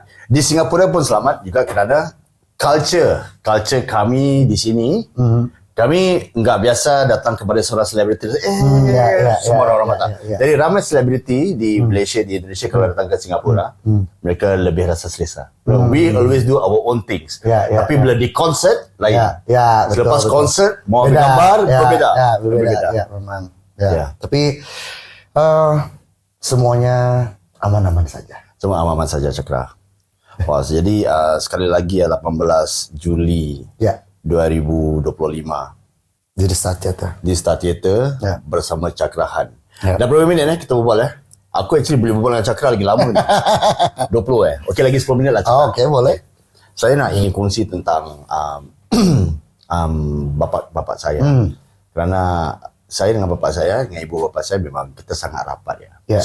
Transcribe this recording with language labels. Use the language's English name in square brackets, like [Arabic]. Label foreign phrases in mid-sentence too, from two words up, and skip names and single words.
[Malay] Di Singapura pun selamat juga kerana culture kami di sini. [Indonesian] Kami enggak biasa datang kepada seorang selebriti. [Malay] Semua orang mata. Jadi ramai selebriti di Malaysia, di Indonesia kalau datang ke Singapura, mereka lebih rasa selesa. [English] We always do our own things. [Malay] Tapi bila di konsert lain. Selepas konsert mau ambil gambar berbeza. Ya, memang. [Indonesian] Tapi semuanya aman-aman saja. Semua aman-aman saja, Cakra. Wah, jadi sekali lagi 18 Juli 2025 di Star Theatre. [Malay] Di Star Theatre bersama Cakra Han. Dah berapa minit kita berbual [English] Aku actually [Malay] boleh berbual dengan Cakra lagi lama ni. 20 Okey, lagi 10 minit lah Cakra. Okey, boleh. Saya nak ingin kongsi tentang bapak saya. Kerana saya dengan bapak saya, dengan ibu bapak saya memang kita sangat rapat ya.